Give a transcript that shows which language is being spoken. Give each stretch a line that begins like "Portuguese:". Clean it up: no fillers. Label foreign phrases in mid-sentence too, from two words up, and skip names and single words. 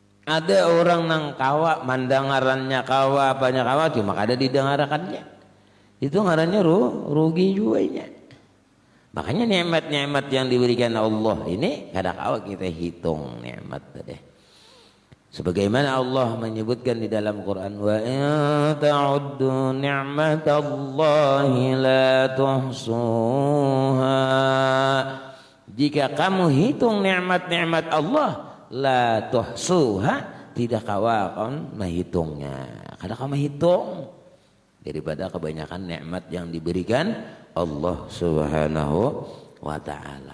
Banjar: Ada orang nang kawa mandangarannya kawa banyak kawa cuma kada didengarkannya. Itu ngarannya rugi juga. Makanya nikmat-nikmat yang diberikan Allah ini kada kawa kita hitung nikmat tadi. Sebagaimana Allah menyebutkan di dalam Quran,
Arabic: وإن تعدوا نعمة الله لا تحصوها.
Banjar: Jika kamu hitung nikmat-nikmat Allah,
Arabic: لا تحصوها,
Banjar: tidak kawakan menghitungnya. Kada kamu hitung daripada kebanyakan nikmat yang diberikan Allah
Arabic: سبحانه وتعالى.